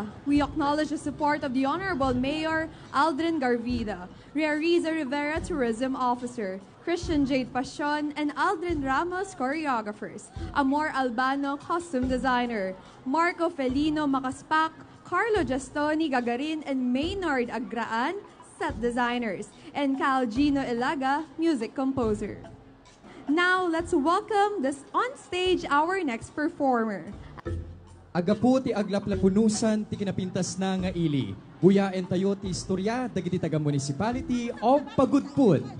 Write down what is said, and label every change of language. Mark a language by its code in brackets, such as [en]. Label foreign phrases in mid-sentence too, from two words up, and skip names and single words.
[en] We acknowledge the support of the Honorable Mayor Aldrin Garvida, Ria Riza Rivera Tourism Officer, Christian Jade Pasion, and Aldrin Ramos Choreographers, Amor Albano Costume Designer, Marco Felino Makaspak, Carlo Gastoni Gagarin, and Maynard Agraan, Set Designers, and Cal Gino Ilaga, Music Composer. Now, let's welcome on stage our next performer. [ilo] Agapu ti aglaplapunusan ti kinapintas na nga ili. Buyaen tayo ti istorya dagiti taga Municipality of Pagudpud.